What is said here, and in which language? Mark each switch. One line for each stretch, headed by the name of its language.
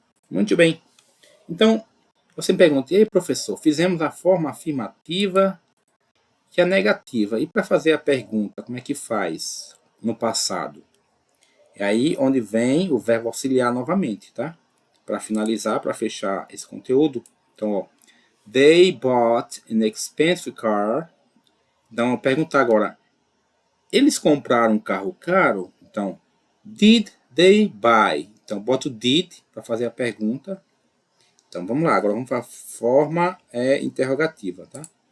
Portuguese: Muito bem. Então, você me pergunta, e aí, professor, fizemos a forma afirmativa e a negativa. E para fazer a pergunta, como é que faz no passado? É aí onde vem o verbo auxiliar novamente, tá? Para finalizar, para fechar esse conteúdo. Então, ó,
English: they bought an expensive car.
Portuguese: Então, eu perguntar agora, eles compraram um carro caro? Então,
English: did they buy?
Portuguese: Então, bota o did para fazer a pergunta. Então, vamos lá. Agora, vamos para a forma interrogativa, tá?